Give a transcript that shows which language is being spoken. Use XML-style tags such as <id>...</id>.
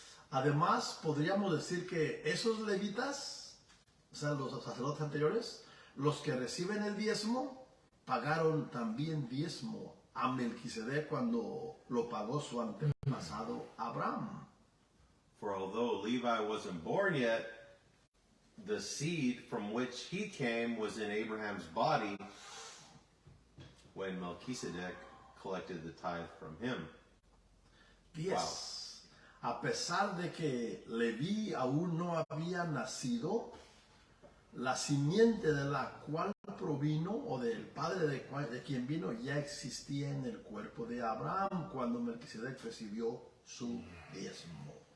<es>Además, podríamos decir que esos levitas, o sea, los sacerdotes anteriores, los que reciben el diezmo, pagaron también diezmo a Melquisedec cuando lo pagó su antepasado Abraham.</es> <en>For although Levi wasn't born yet, the seed from which he came was in Abraham's body when Melchizedek collected the tithe from him. 10. Wow.</en> <es>A pesar de que Leví aún no había nacido, la simiente de la cual provino, o del padre de quien vino, ya existía en el cuerpo de Abraham cuando Melquisedec recibió su diezmo.</es>